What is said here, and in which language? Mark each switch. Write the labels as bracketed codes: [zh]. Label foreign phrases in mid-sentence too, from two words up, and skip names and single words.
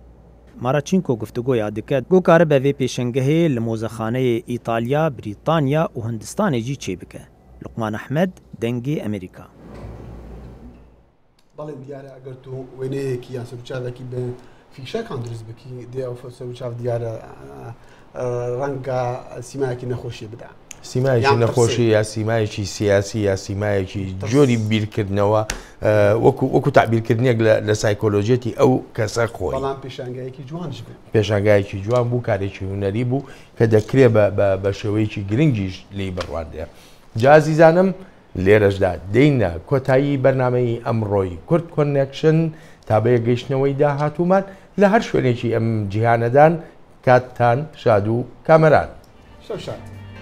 [ku] Maraçinko guftugoya dike got karibe vê pêşengehê li mozexaneyê İtalya, Brîtanya û Hindistanê jî çê bike. Luqman Ehmed, Dengê Amerîka. Balê diyare eger tu wêneyekî yan serûçavekî bi fîşekan diriz bikî dê ew serûçav diyare renga sîmayekî nexweşiyê bide. [ckb] سیمایکی نەخۆشی یا سیمایکی سیاسی یا سیمایکی جۆری بیرکردنەوە وەکو تعبیرکردنێک لە سایکۆلۆژێتی ئەو کەسە خۆی پێشانگایەکی جوان بوو کارێکی هوەری بوو کە دەکرێت بە شێوەیەکی گرنگیش لی بڕواندێ جازیزانم لێرەشدا دێینە کۆتایی بەرنامەی ئەمڕۆی کورد کۆنێکشن تا بەیە گەیشتنەوەی داهاتوومان لە هەر شوێنێکی ئەم جیهانەدان کاتتان شاد و کامەران.